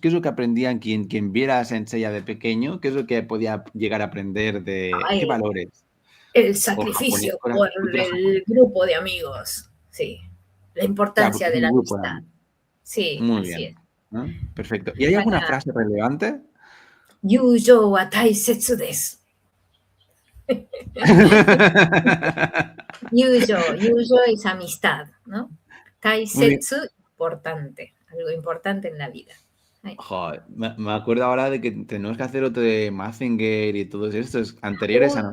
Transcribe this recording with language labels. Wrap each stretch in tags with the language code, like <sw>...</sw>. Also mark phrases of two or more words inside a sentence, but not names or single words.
<es>¿Qué es lo que aprendían quien viera a Senseiya de pequeño? ¿Qué es lo que podía llegar a aprender de qué Ay, valores? el O japonés, sacrificio o la por cultura el japonesa. grupo de amigos, sí. La Claro, porque importancia es de un la grupo. amistad, sí, Muy así es. bien. ¿No? Perfecto. ¿Y hay alguna Para frase relevante?</es> <ja>友情は大切です.</ja> <es>Yujo es amistad, ¿no? Muy bien. Taisetsu, importante, algo importante en la vida. Ay. Joder, me acuerdo ahora de que tenemos que hacer otro de Mazinger y todos estos anteriores a</es>